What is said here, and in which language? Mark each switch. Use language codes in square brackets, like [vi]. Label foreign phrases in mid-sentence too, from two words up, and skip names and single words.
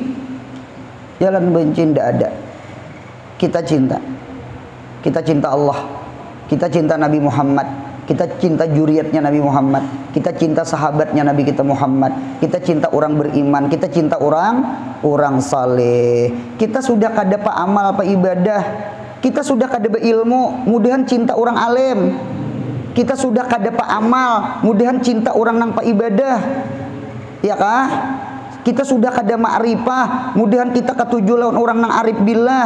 [id] Jalan benci tidak ada. Kita cinta. Kita cinta Allah. Kita cinta Nabi Muhammad. Kita cinta juriatnya Nabi Muhammad. Kita cinta sahabatnya Nabi kita Muhammad. Kita cinta orang beriman. Kita cinta orang saleh. [bjn] Kita sudah kada pa amal pa ibadah. Kita sudah kada pa ilmu. Mudahan cinta orang alim. Kita sudah kada pa amal. Mudahan cinta orang nang pa ibadah. Ya kah? Kita sudah kada ma'rifah, mudahan kita ketujuh lawan orang nang [ar] arif billah.